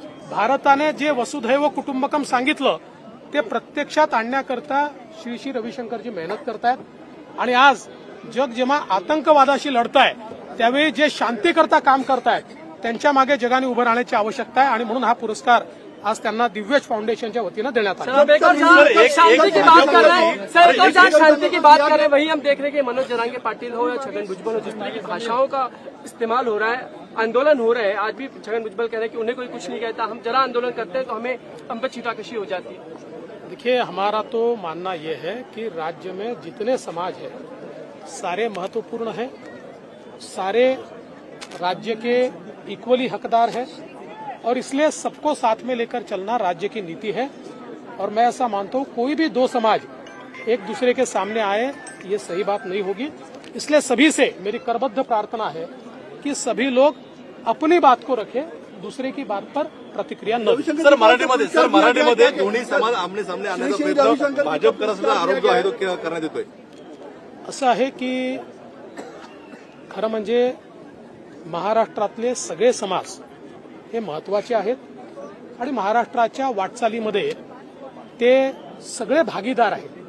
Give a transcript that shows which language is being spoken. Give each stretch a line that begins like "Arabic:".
Marathi: भारताने जे वसुधैव कुटुंबकम सांगितलं ते प्रत्यक्षात आणण्याकरता श्री रविशंकरजी मेहनत करतायत. आणि आज जग जेव्हा आतंकवादाशी लढताय त्यावेळी जे शांतीकरता काम करतायत त्यांच्या मागे जगाने उभं राहण्याची आवश्यकता आहे आणि म्हणून हा पुरस्कार आज त्यांना दिव्यज फाउंडेशनच्या वतीनं देण्यात आला.
Hindi: शांति की बात कर रहे हैं सर, तो जहाँ शांति की बात कर रहे हैं वही हम देख रहे हैं कि मनोज जरांगे पाटिल हो या छगन भुजबल हो, जिस तरह की भाषाओं का इस्तेमाल हो रहा है, आंदोलन हो रहे हैं. आज भी छगन भुजबल कह रहे हैं कि उन्हें कोई कुछ नहीं कहता, हम जरा आंदोलन करते हैं तो हम पे छीटाकशी हो जाती है. देखिए, हमारा तो मानना यह है कि राज्य में जितने समाज है सारे महत्वपूर्ण हैं, सारे राज्य के इक्वली हकदार है और इसलिए सबको साथ में लेकर चलना राज्य की नीति है। और मैं ऐसा मानता हूं कोई भी दो समाज एक दूसरे के सामने आए ये सही बात नहीं होगी। इसलिए सभी से मेरी करबद्ध प्रार्थना है कि सभी लोग अपनी बात को रखें, दूसरे की बात पर प्रतिक्रिया न दें।
Marathi: सर मराठीमध्ये दोन्ही समाज आमने सामने आणण्याचा प्रयत्न भाजप करत असलेला आरोप जो आहे तो करण्यात येतोय। असं आहे की खरं म्हणजे महाराष्ट्रातले सगळे समाज हे महत्वाचे आहेत आणि महाराष्ट्राच्या वाटचालीमध्ये ते सगळे भागीदार आहेत।